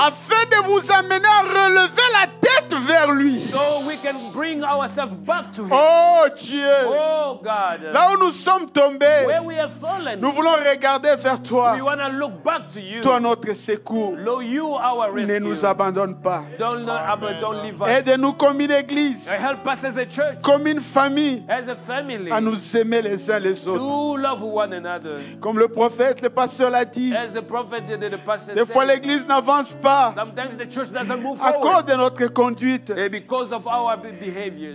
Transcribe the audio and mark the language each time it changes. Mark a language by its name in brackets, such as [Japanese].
[French] afin de vous amener à relever la tête vers lui. [English] so we can bring ourselves back to Him. [French] Oh Dieu, [English] Oh God, [French] là où nous sommes tombés, [English] where we have fallen, [French] nous voulons regarder vers toi. [English] we want to look back to You. [French] Toi, notre secours. [English] Lord, You our [French] Ne [English] rescue. [French] nous abandonne pas. [English] Don't leave us. [French] Aide-nous comme une église, [English] Help us as a church, [French] comme une famille, [English] as a family, [French] à nous aimer les uns les autres. [English] to love one another. [French] Comme le prophète, le pasteur l'a dit, [English] As the prophet did, the pastor [French] des fois [English] said, [French] l'église n'avance pas [English] sometimes the church doesn't move [French] à cause [English] forward [French] de notre conduite. [English] because of our behaviors.